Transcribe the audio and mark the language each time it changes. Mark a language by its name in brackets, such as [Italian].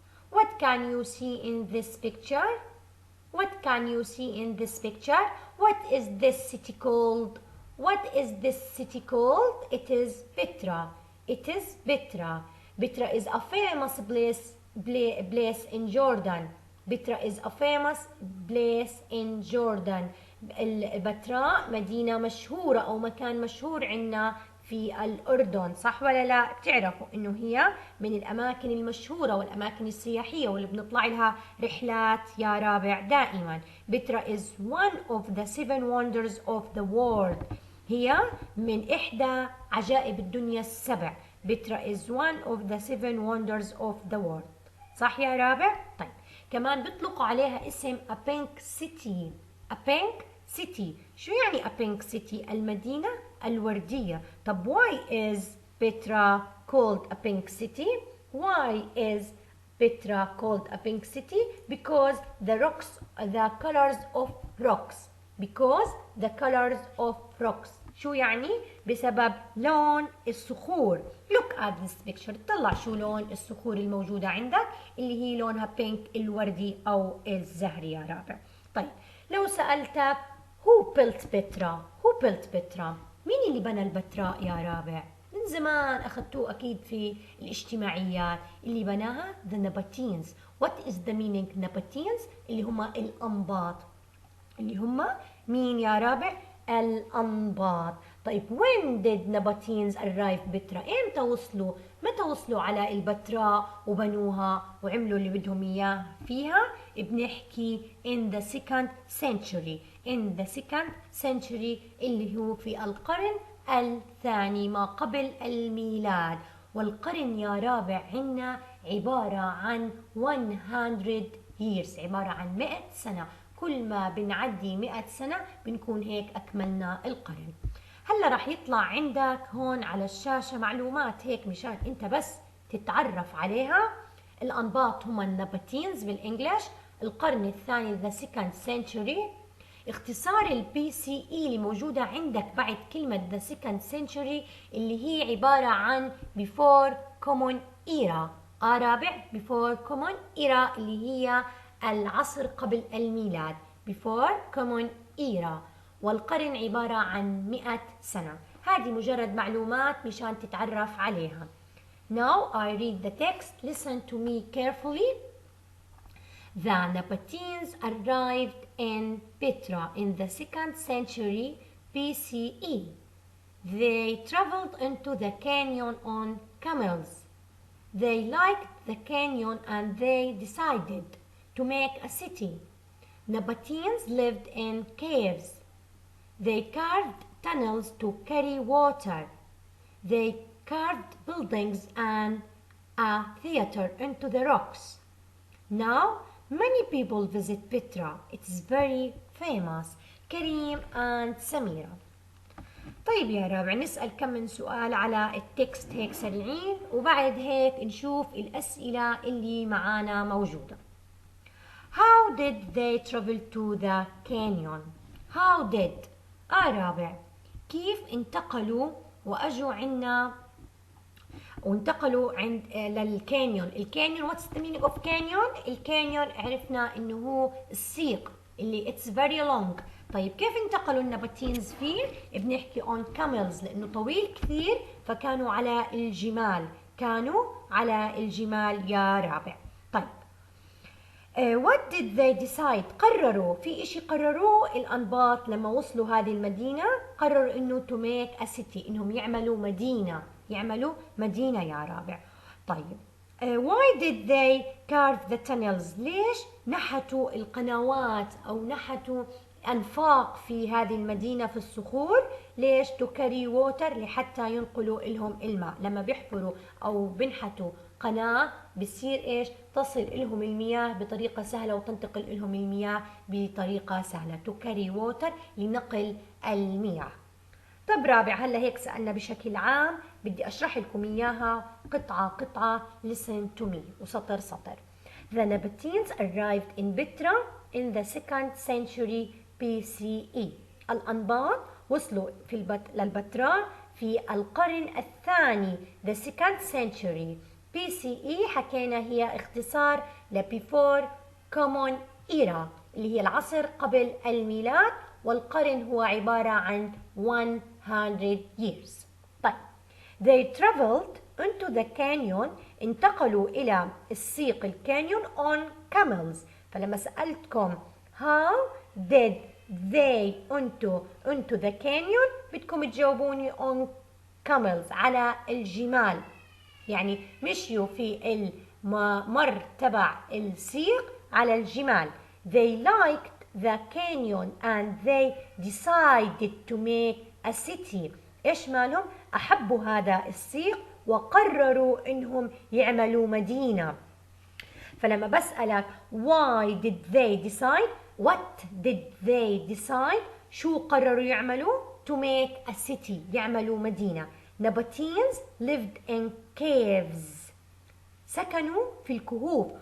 [English] What can you see in this picture? What can you see in this picture? What is this city called? What is this city called? It is Petra. It is Petra. Petra is a famous place in Jordan. Petra is a famous place in Jordan. [Arabic] البتراء مدينة مشهورة أو مكان مشهور عنا في الأردن، صح ولا لا؟ بتعرفوا إنه هي من الأماكن المشهورة والأماكن السياحية واللي بنطلع لها رحلات يا رابع دائما. [English] Petra is one of the seven wonders of the world. [Arabic] هي من إحدى عجائب الدنيا السبع. [English] Petra is one of the seven wonders of the world. [Arabic] صح يا رابع؟ طيب كمان بيطلقوا عليها اسم [English] a pink city. a pink city. [Arabic] شو يعني [English] a pink city؟ [Arabic] المدينة الوردية. طب [English] why is Petra called a pink city? Why is Petra called a pink city? Because the colors of rocks. Because the colors of rocks. [Arabic] شو يعني؟ بسبب لون الصخور. [English] Look at this picture. [Arabic] طلع شو لون الصخور الموجودة عندك اللي هي لونها pink الوردي أو الزهري يا رابع. طيب لو سألتك [English] who built Petra? Who built Petra? [Arabic] مين اللي بنى البتراء يا رابع؟ من زمان أخذتوه أكيد في الاجتماعيات. اللي بناها [English] the Nabateans. What is the meaning Nabateans؟ [Arabic] اللي هم الأنباط. اللي هم مين يا رابع؟ الأنباط. طيب [English] when did Nabateans arrive [Arabic] بترا؟ إمتى وصلوا؟ متى وصلوا على البتراء وبنوها وعملوا اللي بدهم إياه فيها؟ بنحكي [English] in the second century. in the second century [Arabic] اللي هو في القرن الثاني ما قبل الميلاد. والقرن يا رابع عنا عبارة عن [English] 100 years، [Arabic] عبارة عن 100 سنة. كل ما بنعدي 100 سنة بنكون هيك أكملنا القرن. هلا راح يطلع عندك هون على الشاشة معلومات هيك مشان انت بس تتعرف عليها. الأنباط هم النباتينز بالإنجليش. القرن الثاني [English] the second century. [Arabic] اختصار البي سي اي اللي موجودة عندك بعد كلمة [English] the second century [Arabic] اللي هي عبارة عن [English] before common era. [Arabic] رابع [English] before common era [Arabic] اللي هي العصر قبل الميلاد. [English] before common era. [Arabic] والقرن عبارة عن 100 سنة. هذه مجرد معلومات مشان تتعرف عليها. [English] Now I read the text. Listen to me carefully. The Nabateans arrived in Petra in the 2nd century BCE. They traveled into the canyon on camels. They liked the canyon and they decided to make a city. Nabateans lived in caves. They carved tunnels to carry water. They carved buildings and a theater into the rocks. Now many people visit Petra. It's very famous. [Arabic] كريم and سميرة. طيب يا رابع نسأل كم من سؤال على التكست هيك سريعين وبعد هيك نشوف الأسئلة اللي معانا موجودة. [English] How did they travel to the canyon? How did [Arabic] رابع كيف انتقلوا وأجوا عنا وانتقلوا عند للكانيون. الكانيون [English] what's the meaning of canyon؟ [Arabic] الكانيون عرفنا انه هو السيق اللي [English] it's very long. [Arabic] طيب كيف انتقلوا النباتينز فيه؟ بنحكي [English] on camels [Arabic] لانه طويل كثير فكانوا على الجمال. كانوا على الجمال يا رابع. طيب [English] what did they decide؟ [Arabic] قرروا في اشي قرروه الأنباط لما وصلوا هذه المدينة. قرروا انه [English] to make a city [Arabic] انهم يعملوا مدينة يا رابع. طيب [English] why did they carve the tunnels؟ [Arabic] ليش نحتوا القنوات او نحتوا أنفاق في هذه المدينة في الصخور؟ ليش؟ [English] to carry water [Arabic] لحتى ينقلوا لهم الماء. لما بيحفروا أو بنحتوا قناة بصير إيش؟ تصل لهم المياه بطريقة سهلة وتنتقل لهم المياه بطريقة سهلة. [English] to carry water [Arabic] لنقل المياه. طب رابع هلا هيك سألنا بشكل عام بدي أشرح لكم إياها قطعة قطعة. [English] listen to me [Arabic] وسطر سطر. [English] The Nabateans arrived in Petra in the 2nd century BCE. [Arabic] الأنباط وصلوا للبتراء في القرن الثاني [English] the 2nd century BCE. [Arabic] حكينا هي اختصار ل [English] before common era [Arabic] اللي هي العصر قبل الميلاد، والقرن هو عبارة عن [English] 100 years. طيب they traveled into the canyon، [Arabic] انتقلوا إلى السيق الكانيون [English] on camels. [Arabic] فلما سألتكم [English] how did they into the canyon [Arabic] بدكم تجاوبوني [English] on camels [Arabic] على الجمال، يعني مشيوا في الممر تبع السيق على الجمال. [English] They liked the canyon and they decided to make a city. [Arabic] إيش مالهم؟ أحبوا هذا السيق وقرروا إنهم يعملوا مدينة. فلما بسألك [English] why did they decide، [Arabic] what did they decide، شو قرروا يعملوا؟ [English] to make a city، [Arabic] يعملوا مدينة. [English] Nabateans lived in caves، [Arabic] سكنوا في الكهوف.